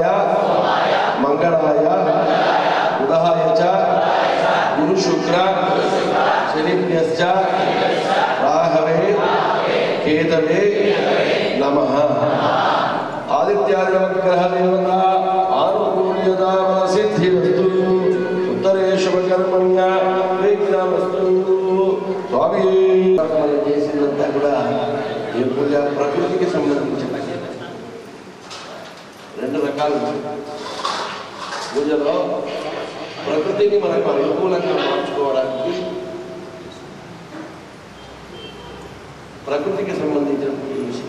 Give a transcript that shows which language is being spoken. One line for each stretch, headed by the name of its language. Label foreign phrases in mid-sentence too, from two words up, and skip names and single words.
Sanskrit: मंगलाय बुधाय च गुरु शुक्र शनिभ्यश्च राहवे केतवे नमः आदित्याय ग्रह देवता आनुकूल्यता सिद्धिरस्तु उत्तरेषु कर्मण्य विघ्नमस्तु स्वामी
Telugu: చేసినంత కూడా ఈ పూజ ప్రకృతికి సంబంధించింది. రెండు రకాలు పూజలో ప్రకృతిని మనకు అనుకూలంగా మార్చుకోవడానికి ప్రకృతికి సంబంధించిన విషయం.